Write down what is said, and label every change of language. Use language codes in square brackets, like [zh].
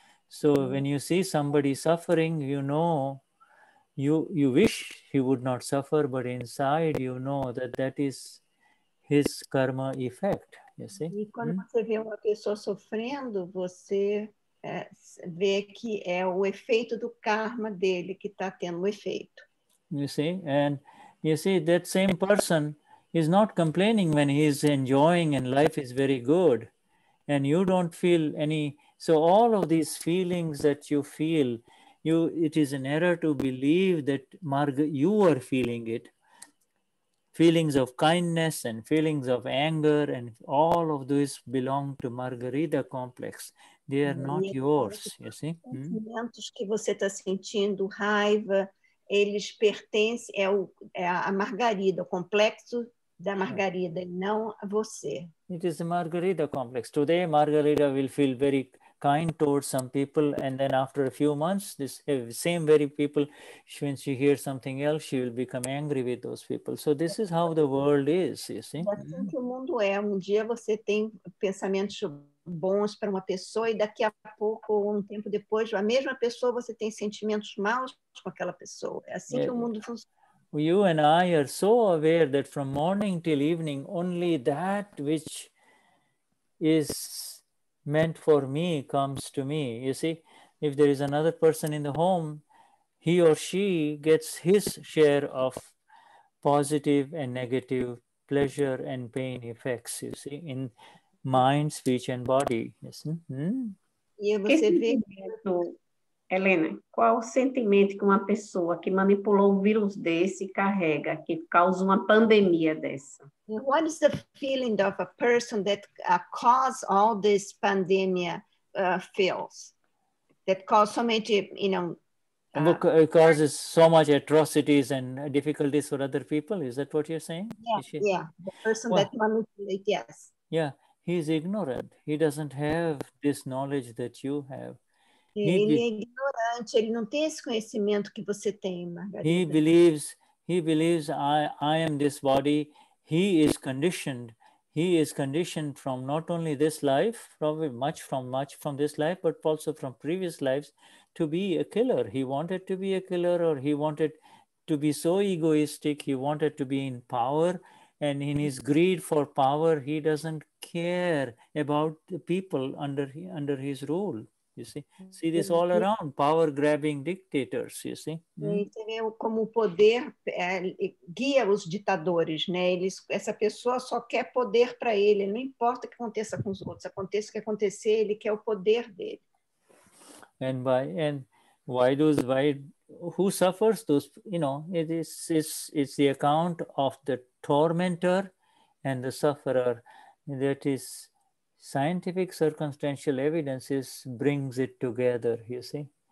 [en] So when you see somebody suffering, you know, you wish he would not suffer, but inside you know that is his karma effect. You see? [pt] E quando você vê uma pessoa sofrendo, você vê que é o efeito do karma dele que está tendo o efeito. [en] You see, and you see that same person is not complaining when he is enjoying and life is very good, and you don't feel any. So all of these feelings that you feel, it is an error to believe that you are feeling it. Feelings of kindness and feelings of anger and all of those belong to Margarita complex. They are not yours, you see. [pt] Sentimentos que você está sentindo, raiva, eles pertencem a Margarida, o complexo da Margarida, e não a você. [en] It is the Margarita complex. Today, Margarita will feel very kind towards some people, and then after a few months, this same very people, when she hears something else, she will become angry with those people. So this is how the world is, you see. [pt] É assim que o mundo é. Um dia você tem pensamentos bons para uma pessoa e daqui a pouco, ou um tempo depois, a mesma pessoa, você tem sentimentos maus com aquela pessoa. É assim que o mundo funciona. [en] You and I are so aware that from morning till evening, only that which is meant for me comes to me. You see, if there is another person in the home, he or she gets his share of positive and negative, pleasure and pain effects, you see, in mind, speech and body. Yes. [pt] E você vê... Helena, qual o sentimento que uma pessoa que manipulou um vírus desse carrega, que causa uma pandemia dessa? [en] What is the feeling of a person that caused all this pandemic feels? That caused so many, you know... it causes so much atrocities and difficulties for other people. Is that what you're saying? Yeah. The person that manipulates, yes. Yeah, he's ignorant. He doesn't have this knowledge that you have. [pt] Ele é ignorante, ele não tem esse conhecimento que você tem, Margarida. [en] He believes I am this body. He is conditioned from not only this life, probably much from this life, but also from previous lives, to be a killer. He wanted to be a killer, or he wanted to be so egoistic. He wanted to be in power, and in his greed for power, he doesn't care about the people under his rule. You see this all around, power-grabbing dictators, you see. [pt] Você vê como o poder guia os ditadores, né? Essa pessoa só quer poder para ele, não importa o que aconteça com os outros, aconteça o que acontecer, ele quer o poder dele. [en] And who suffers? Those, you know, it's the account of the tormentor and the sufferer. That is, scientific circumstantial evidence brings it together, you see.